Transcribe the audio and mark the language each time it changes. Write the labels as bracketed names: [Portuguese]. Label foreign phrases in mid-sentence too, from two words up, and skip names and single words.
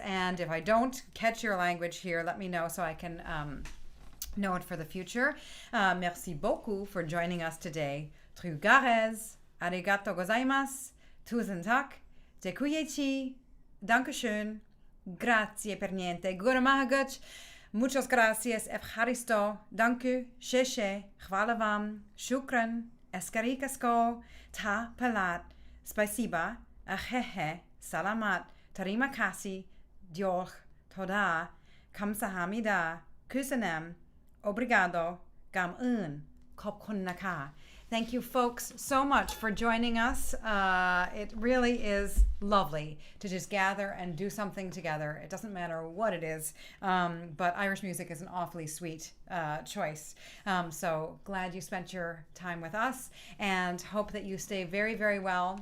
[English] And if I don't catch your language here, let me know so I can know it for the future. [French] Merci beaucoup [English] for joining us today. Trugarez, [Japanese] arigato gozaimasu. [Swedish] Tusen tack, [English] dziękuję, dankeschön, [Italian] grazie per niente, [English] guramahaguch, [Spanish] muchas gracias, [English] evcharisto, danku, sheshe, chwala vam, shukran, eskarikasko, [Scottish Gaelic] ta palat, [English] spasiba, ahehe, salamat, [Malay] tarima kasi, [English] diolch, toda, kamsahamida, kusanem, obrigado, [Thai] gam khop khun naka. [English] Thank you, folks, so much for joining us. It really is lovely to just gather and do something together. It doesn't matter what it is, but Irish music is an awfully sweet choice. So glad you spent your time with us, and hope that you stay very, very well.